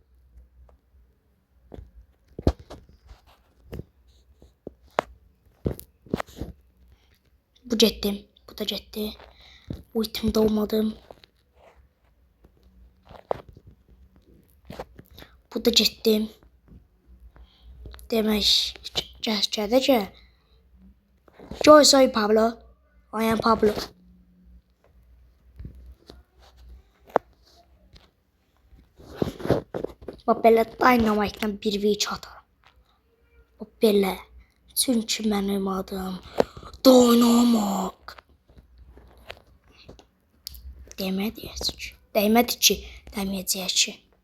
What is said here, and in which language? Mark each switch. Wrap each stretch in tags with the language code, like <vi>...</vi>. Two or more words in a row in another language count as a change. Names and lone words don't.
<az>Bu getdim, bu da getdi. Ultimdə olmadım. Bu da getdim. Demək, gələcək.</az> <es>Yo soy Pablo.</es> <en>I am Pablo.</en> <az>Bax belə Dynamite-la 1v3 atarım. Bax belə. Çünki mənim adım Dynamite. Demədi ki, deməyəcək ki.</az>